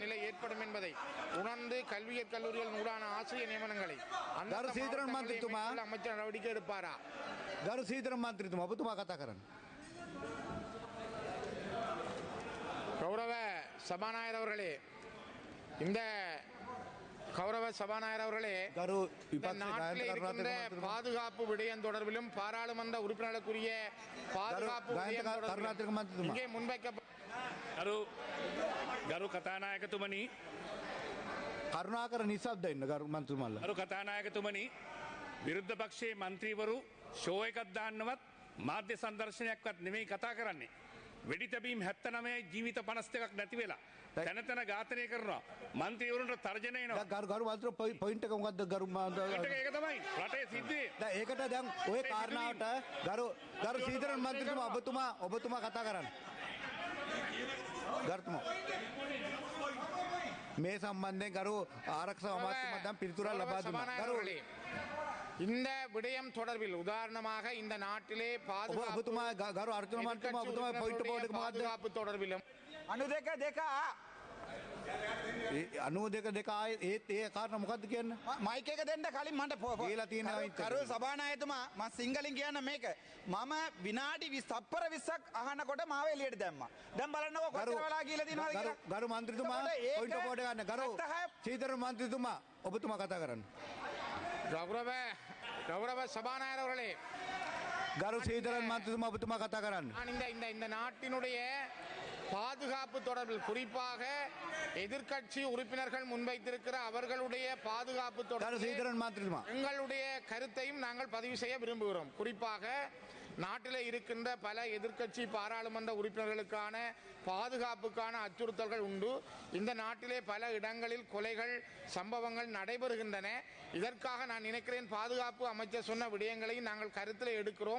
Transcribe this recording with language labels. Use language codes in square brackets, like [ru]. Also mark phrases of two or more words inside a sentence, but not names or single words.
[ta] நிலை ஏற்படும் என்பதை உணர்ந்து கல்வியற் கல்லூரிகள் நூறான ஆசிரியர் நியமனங்களை [si] ගරු සීතරන් මන්ත්‍රීතුමා [ta] அமைச்சர் நடவடிக்கை எடுப்பாரா? [si] ගරු සීතරන් මන්ත්‍රීතුමා ඔබතුමා කතා කරන්න. [ta] கௌரவ சபாநாயகர் அவர்களே, இந்த கௌரவ சபாநாயகர் அவர்களே, [si] ගරු [ta] நாட்டில் இருக்கின்ற பாதுகாப்பு விடயம் தொடர்பிலும் பாராளுமன்ற உறுப்பினர்களுக்குரிய பாதுகாப்பு விடயம் தொடர்பிலும் இங்கே [si] ගරු කතානායකතුමනි කරුණාකර නිසබ්ද ඉන්න ගරු මන්ත්‍රීතුමාලා. ගරු කතානායකතුමනි, විරුද්ධ පක්ෂයේ මන්ත්‍රීවරු ෂෝ එකක් දාන්නවත් මාධ්‍ය සංදර්ශනයක්වත් නෙමෙයි කතා කරන්නේ. වෙඩි තැබීම් 79යි ජීවිත 52ක් නැති වෙලා තැන තැන ඝාතනය කරනවා. මන්ත්‍රීවරුන්ට තර්ජන එනවා. ගරු මන්ත්‍රී පොයින්ට් එක මොකද්ද ගරු ඒක තමයි රටේ සිද්ධිය. දැන් ඒකට දැන් ওই කාරණාවට ගරු සීතරන් මන්ත්‍රීතුමා ඔබතුමා කතා කරන්න. ගරුතුමා මේ සම්බන්ධයෙන් ගරු ආරක්ෂක අමාත්‍යතුමා දැන් පිළිතුරක් ලබා දුන්නා. ගරු [ta] இந்த விடயம் தொடர்பில் உதாரணமாக இந்த நாட்டிலே [si] ඔබතුමා ගරු අර්ජුන මන්ත්‍රීතුමා ඔබතුමා [en] point board [si] එක මොකද්ද? [ta] பாதுகாப்பு தொடர்பிலும் [si] 92 ඒත් ඒ කාරණා මොකද්ද කියන්නේ? මයික් එක දෙන්න කලින් මට කියලා තියෙනවා ඉතින්. කරු සභානායකතුමා මම සිංහලෙන් කියන්න මේක. මම විනාඩි 20 තප්පර 20ක් අහනකොට මාව එළියට දැම්මා. දැන් බලන්නකෝ කොච්චර වෙලා කියලා තියෙනවද කියලා. ගරු මන්ත්‍රීතුමා [en] point board [si] එක ගන්න. ගරු සීතරන් මන්ත්‍රීතුමා ඔබතුමා කතා කරන්න. [ta] கௌரவ சபாநாயகர் அவர்களே, [si] ගරු සීතරන් මන්ත්‍රීතුමා ඔබතුමා කතා කරන්න. [ta] நான் இந்த நாட்டினுடைய பாதுகாப்பு தொடர்பில் குறிப்பாக எதிர்க்கட்சி உறுப்பினர்கள் முன்வைத்திருக்கிற அவர்களுடைய பாதுகாப்பு [si] ගරු [ta] தொடர்பில் [si] සීතරන් මන්ත්‍රීතුමා. [ta] எங்களுடைய கருத்தையும் நாங்கள் பதிவு செய்ய விரும்புகிறோம். குறிப்பாக நாட்டில் இருக்கின்ற பல எதிர்க்கட்சி பாராளுமன்ற உறுப்பினர்களுக்கான பாதுகாப்புக்கான அச்சுறுத்தல்கள் உண்டு. இந்த நாட்டிலே பல இடங்களில் கொலைகள் சம்பவங்கள் நடைபெறுகின்றன. இதற்காக நான் நினைக்கிறேன் பாதுகாப்பு அமைச்சர் சொன்ன விடயங்களையும் நாங்கள் கருத்தில் எடுக்கிறோம்.